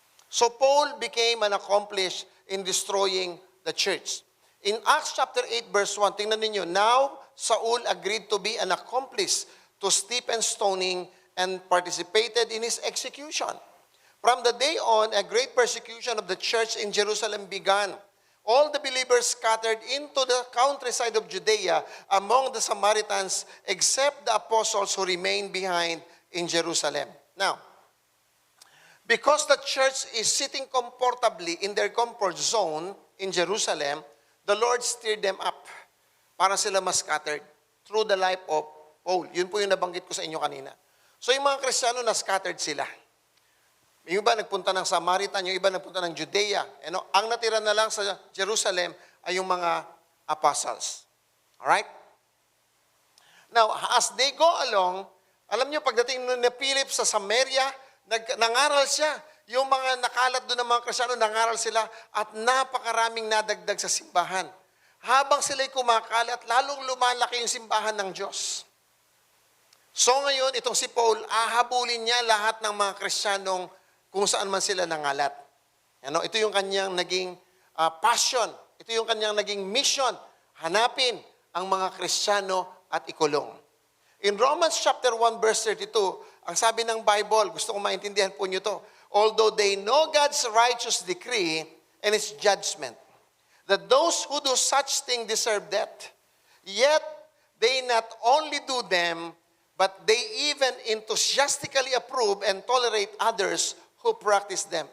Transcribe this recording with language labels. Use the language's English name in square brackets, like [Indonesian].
[English] So Paul became an accomplice in destroying the church. In Acts chapter 8 verse 1, [Filipino] tingnan ninyo, [English] now Saul agreed to be an accomplice to Stephen's stoning and participated in his execution. From the day on, a great persecution of the church in Jerusalem began. All the believers scattered into the countryside of Judea among the Samaritans, except the apostles who remained behind in Jerusalem. Now, because the church is sitting comfortably in their comfort zone in Jerusalem, the Lord stirred them up [Filipino] para sila mas [English] scattered through the life of Paul. [Filipino] Yun po yung nabanggit ko sa inyo kanina. So yung mga Kristiyano na scattered sila. Yung iba nagpunta ng Samaritan, yung iba nagpunta ng Judea. Ang natira na lang sa Jerusalem ay yung mga apostles. [English] Alright? [Filipino] Now, [English] as they go along, [Filipino] alam nyo, pagdating ni Philip sa Samaria, nangaral siya. Yung mga nakalat doon ng mga Kristiyano, nangaral sila at napakaraming nadagdag sa simbahan. Habang sila'y kumakalat, lalong lumalaki yung simbahan ng Diyos. So ngayon, itong si Paul, ahabulin niya lahat ng mga Kristiyanong kung saan man sila nangalat. Ito yung kanyang naging passion. Ito yung kanyang naging mission. Hanapin ang mga Kristiyano at ikulong. [English] In Romans chapter 1 verse 32, [Filipino] ang sabi ng Bible, gusto kong maintindihan po nyo to, [English] although they know God's righteous decree and His judgment, that those who do such things deserve death, yet they not only do them, but they even enthusiastically approve and tolerate others who practice them.